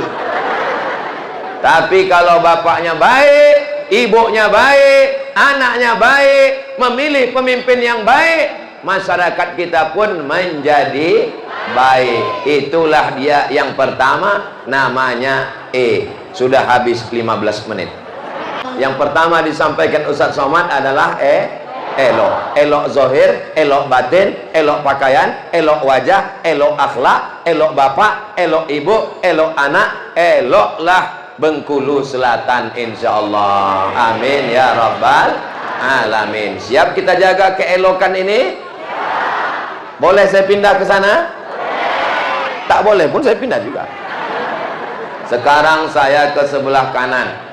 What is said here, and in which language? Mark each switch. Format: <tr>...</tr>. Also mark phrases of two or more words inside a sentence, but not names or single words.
<id>Tapi kalau bapaknya baik, ibunya baik, anaknya baik, memilih pemimpin yang baik, masyarakat kita pun menjadi baik. Itulah dia yang pertama, namanya Sudah habis 15 menit. Yang pertama disampaikan Ustaz Somad adalah elok. Elok zohir, elok batin, elok pakaian, elok wajah, elok akhlak, elok bapak, elok ibu, elok anak, eloklah Bengkulu Selatan insyaallah.</id> <ar>آمين يا رب العالمين.</ar> <id>Siap kita jaga keelokan ini? Boleh saya pindah ke sana? Tak boleh pun saya pindah juga. Sekarang saya ke sebelah kanan.</id>